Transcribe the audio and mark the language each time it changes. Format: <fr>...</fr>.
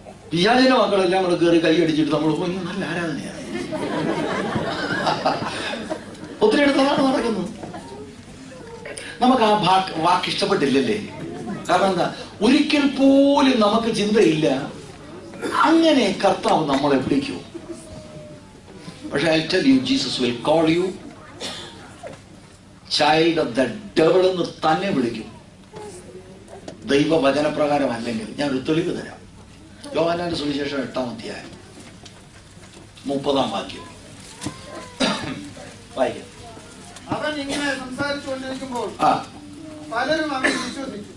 <ml>പിശാചിന്റെ മക്കളെല്ലാം കൂടെ കയറി കൈ അടിച്ചിട്ട് നമ്മൾ നല്ല ആരാധനയാണ്. ഒത്തിരി അടുത്താണ് നടക്കുന്നത്. നമുക്ക് ആ വാക്ക് ഇഷ്ടപ്പെട്ടില്ലല്ലേ? കാരണം എന്താ? ഒരിക്കൽ പോലും നമുക്ക് ചിന്തയില്ല അങ്ങനെ കർത്താവ് നമ്മളെ വിളിക്കൂ.</ml> <en>പക്ഷെ I tell you, Jesus will call you child of the devil</en> <ml>എന്ന് തന്നെ വിളിക്കും. ദൈവവചനപ്രകാരം അല്ലെങ്കിൽ ഞാൻ ഒരു തെളിവ് തരാം. യോഹന്നാന്റെ സുവിശേഷം 8-ാം അധ്യായം 30-ാം വാക്യം വായിക്കാം. അവൻ ഇങ്ങനെ സംസാരിച്ചുകൊണ്ടിരിക്കുമ്പോൾ പലരും അവനെ വിശ്വസിച്ചു.</ml>